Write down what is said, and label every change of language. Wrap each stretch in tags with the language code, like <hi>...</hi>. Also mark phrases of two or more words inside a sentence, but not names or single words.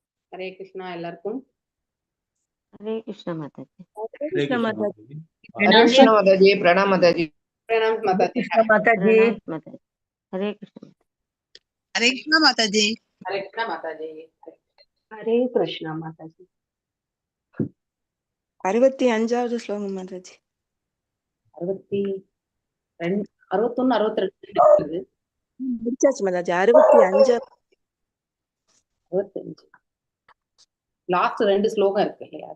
<ta>ஹரே கிருஷ்ணா எல்லாருக்கும்.</ta> <hi>हरे कृष्ण माता जी। हरे कृष्ण माता जी। हरे कृष्ण माता जी। प्रणाम माता जी। प्रणाम माता जी। कृष्ण माता जी। प्रणाम माता जी। हरे कृष्ण। हरे कृष्ण माता जी। हरे कृष्णा माता जी। हरे कृष्णा माता जी।</hi> <ta>65வது ஸ்லோகம் மாதாஜி. 62 61 62 முடிச்சாச்சு மாதாஜி. 65 65 லாஸ்ட் 2 ஸ்லோகம் இருக்கு இல்லையா?</ta>